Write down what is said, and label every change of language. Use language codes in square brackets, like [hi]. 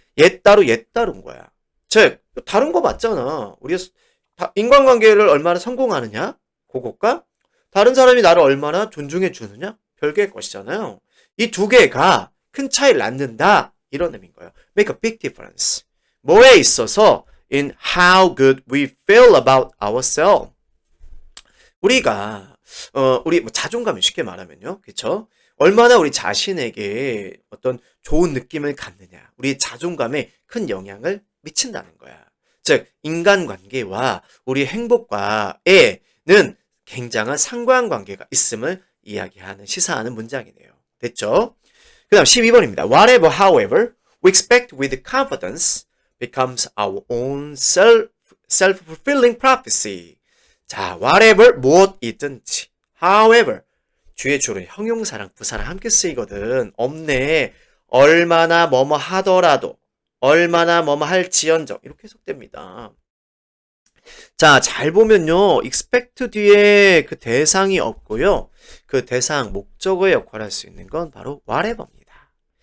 [ko] 얘 따로 얘 따른 거야. 즉 다른 거 맞잖아. 우리가 인간관계를 얼마나 성공하느냐, 그것과 다른 사람이 나를 얼마나 존중해 주느냐, 별개의 것이잖아요. 이 두 개가 큰 차이를 낳는다, 이런 의미인 거예요. [en] Make a big difference. [ko] 뭐에 있어서? [en] In how good we feel about ourselves. [ko] 우리가 우리 뭐 자존감을 쉽게 말하면요, 그렇죠? 얼마나 우리 자신에게 어떤 좋은 느낌을 갖느냐, 우리 자존감에 큰 영향을 미친다는 거야. 즉 인간관계와 우리 행복과에는 굉장한 상관관계가 있음을 이야기하는, 시사하는 문장이네요. 됐죠? 그 다음 12번입니다. [en] Whatever, however, we expect with confidence becomes our own self-fulfilling prophecy. [ko] 자, whatever, 무엇이든지. however, 뒤에 주로 형용사랑 부사랑 함께 쓰이거든. 없네. 얼마나 뭐뭐 하더라도, 얼마나 뭐뭐 할지언정, 이렇게 해석됩니다. 자, 잘 보면요, expect 뒤에 그 대상이 없고요, 그 대상, 목적어의 역할을 할 수 있는 건 바로 whatever입니다.